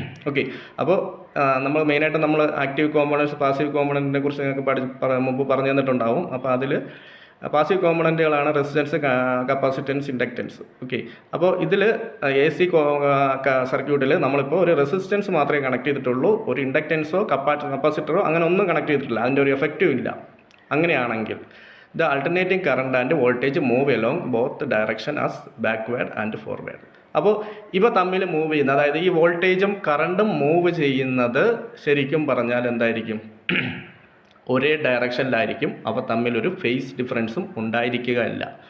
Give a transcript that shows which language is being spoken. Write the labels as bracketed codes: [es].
[ml] Okay, അപ്പോൾ നമ്മൾ മെയിനായിട്ട് നമ്മൾ ആക്റ്റീവ് കോമ്പണൻറ്റ്സ് പാസീവ് കോമ്പണൻറ്റിനെ കുറിച്ച് നിങ്ങൾക്ക് മുമ്പ് പറഞ്ഞു തന്നിട്ടുണ്ടാവും. അപ്പോൾ അതിൽ passive കോമ്പണൻറ്റുകളാണ് resistance, capacitance, inductance. Okay, അപ്പോൾ ഇതിൽ AC സർക്യൂട്ടിൽ നമ്മളിപ്പോൾ ഒരു റെസിസ്റ്റൻസ് മാത്രമേ കണക്ട് ചെയ്തിട്ടുള്ളൂ, ഒരു ഇൻഡക്റ്റൻസോ കപ്പാസിറ്ററോ അങ്ങനെ ഒന്നും കണക്ട് ചെയ്തിട്ടില്ല, അതിൻ്റെ ഒരു എഫക്റ്റും ഇല്ല. അങ്ങനെയാണെങ്കിൽ [en] the alternating current and voltage move along both direction as backward and forward. [ml] അപ്പോൾ ഇവ തമ്മിൽ മൂവ് ചെയ്യുന്നത്, അതായത് ഈ വോൾട്ടേജും കറണ്ടും മൂവ് ചെയ്യുന്നത് ശരിക്കും പറഞ്ഞാൽ എന്തായിരിക്കും? ഒരേ ഡയറക്ഷനിലായിരിക്കും. അവ തമ്മിലൊരു ഫേസ് ഡിഫറൻസും ഉണ്ടായിരിക്കുകയില്ല.